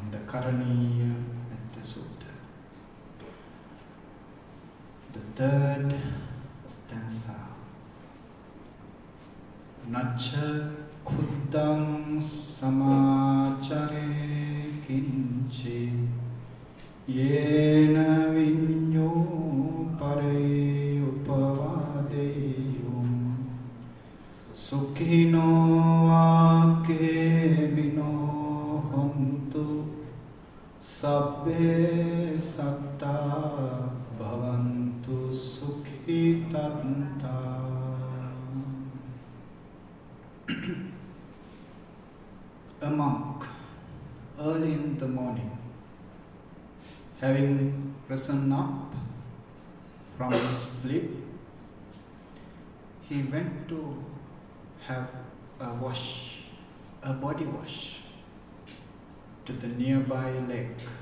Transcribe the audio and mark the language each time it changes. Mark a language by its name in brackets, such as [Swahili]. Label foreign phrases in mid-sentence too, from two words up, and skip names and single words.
[English] Karaṇīya Metta Sutta. The third stanza. [Pali] Nacha khuddam samācare kinchi yena viñño pare upavadeyum sukhino akemino hontu sabbe satta bhavantu sukhitanta. [English] A monk, early in the morning, having risen up from his sleep, he went to have a body wash, to the nearby lake.